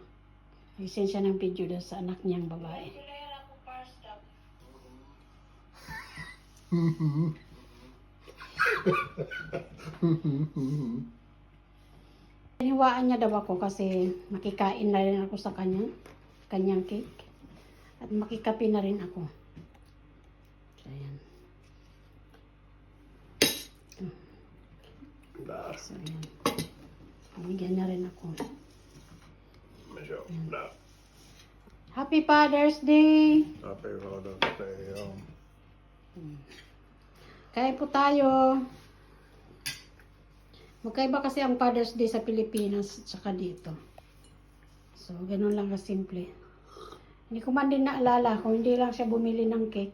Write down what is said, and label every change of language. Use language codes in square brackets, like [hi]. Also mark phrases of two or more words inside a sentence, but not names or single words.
[tl] Nag-send siya ng video doon sa anak niyang babae. Hiniwaan niya daw ako kasi makikain na rin ako sa kanyang cake. At makikapi na rin ako. So, ayan. [sv] Där. [tl] So, ayan. Bigyan niya rin ako. [sv] Men så, där. [en] Happy Father's Day! Happy Father's Day. [sv] Ja. [tl] Kain po tayo. Magkaiba kasi ang Father's Day sa Pilipinas at saka dito. So, ganun lang kasimple. Hindi ko man din naalala kung hindi lang siya bumili ng cake.